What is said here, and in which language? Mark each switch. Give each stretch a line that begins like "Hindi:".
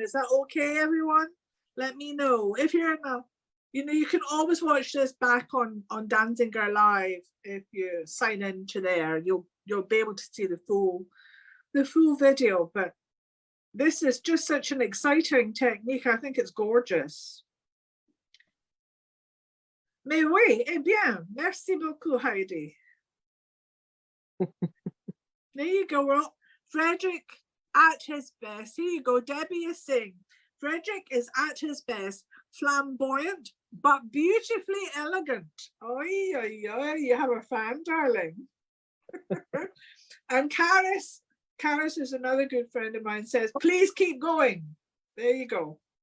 English: Is that okay, everyone? Let me know. If you're in a, you can always watch this back on Danziger Live. If you sign into there, you'll be able to see the full video. But this is just such an exciting technique. I think it's gorgeous.
French: Mais oui, eh bien, merci beaucoup, Heidi.
English: There you go. Well, Frédéric at his best. Here you go. Debbie is saying, Frédéric is at his best, flamboyant, but beautifully elegant. Oi, oi, oi, you have a fan, darling. And Caris is another good friend of mine, says, please keep going. There you go.